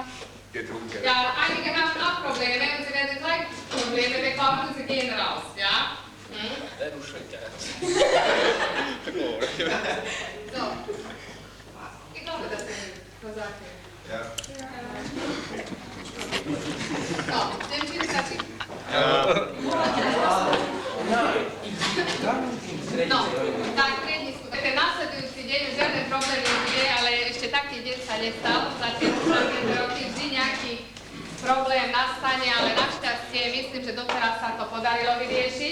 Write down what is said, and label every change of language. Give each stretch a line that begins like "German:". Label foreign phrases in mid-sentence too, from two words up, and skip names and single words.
German: Ja, einige haben auch Probleme und sie werden gleich Probleme bekommen und sie gehen raus, ja? Hm? So. Ich glaube, das ist eine Sache. Ja. So, dem Filmstativ.
Slovak: No, tak, pre nasledujúci deň už žiadne problémy nie, ale ešte taký deň sa nestal. Za tie posledné roky vždy nejaký problém nastane, ale našťastie myslím, že doteraz sa to podarilo vyriešiť.